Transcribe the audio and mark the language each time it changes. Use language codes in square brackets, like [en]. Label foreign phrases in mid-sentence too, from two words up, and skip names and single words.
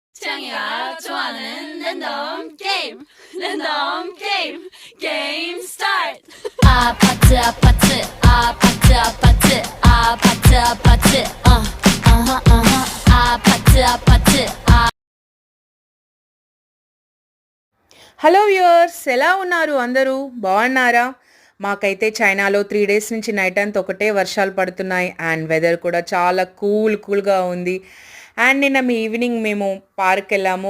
[ko] 태양이가 좋아하는 [en] random game random game game start [ko] 아파트 아파트 아파트 아파트 아파트 아파트 아파트 아파트 [en] hello viewers, [te] ఎలా ఉన్నారు? అందరూ బాగున్నారా? మాకైతే చైనాలో 3 డేస్ నుంచి నైట్ అంతా ఒకటే వర్షాలు పడుతున్నాయి [en] and weather [te] కూడా చాలా కూల్గా ఉంది. అండ్ నిన్న ఈవినింగ్ మేము పార్క్ వెళ్ళాము.